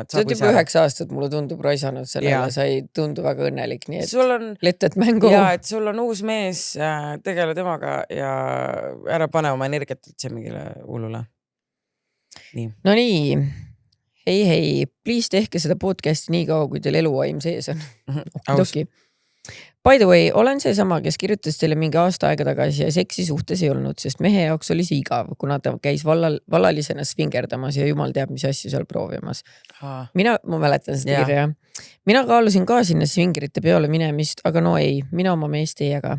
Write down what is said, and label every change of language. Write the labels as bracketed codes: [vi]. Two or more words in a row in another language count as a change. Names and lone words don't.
[et] See on juba 9 aastat, mulle tundub raisanud sellele, sa ei tundu väga õnnelik, nii et lettet mängu. Ja, et sul on uus mees, tegele temaga ja ära pane oma energiat üldse mingile hullule. Nii. No nii, hei, please tehke seda podcasti nii kaua, kui teil eluaim sees on. [en] By the way, [et] olen seesama, kes kirjutas teile mingi aasta aega tagasi ja seksi suhtes ei olnud, sest mehe jaoks oli see igav, kuna ta käis vallalisena svingerdamas ja jumal teab, mis asju seal proovimas. Ma mäletan seda kirja. Mina kaalusin ka sinna svingerite peole minemist, aga no ei, mina oma meest ei jaga.